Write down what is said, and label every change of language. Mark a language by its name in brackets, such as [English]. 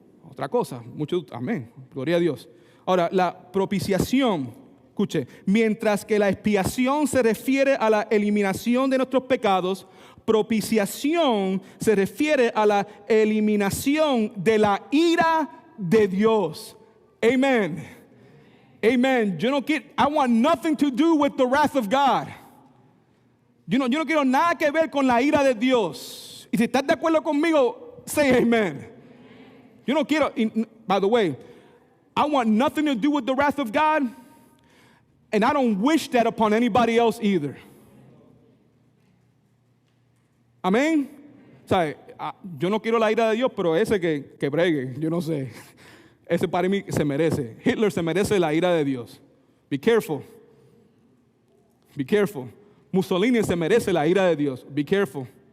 [Spanish] Otra cosa, amén, gloria a Dios. Ahora, la propiciación, escuche, mientras que la expiación se refiere a la eliminación de nuestros pecados, propiciación se refiere a la eliminación de la ira de Dios. [English] Amen. Amen. I want nothing to do with the wrath of God. [Spanish] Yo no quiero nada que ver con la ira de Dios. Y si estás de acuerdo conmigo, [English] say amen. [Spanish] Yo no quiero, [English] by the way, I want nothing to do with the wrath of God, and I don't wish that upon anybody else either. [Spanish] Amén. O sea, yo no quiero la ira de Dios, pero ese que bregue, yo no sé. Ese para mí se merece. Hitler se merece la ira de Dios. [English] Be careful. Be careful. [Spanish] Mussolini se merece la ira de Dios. [English] Be careful.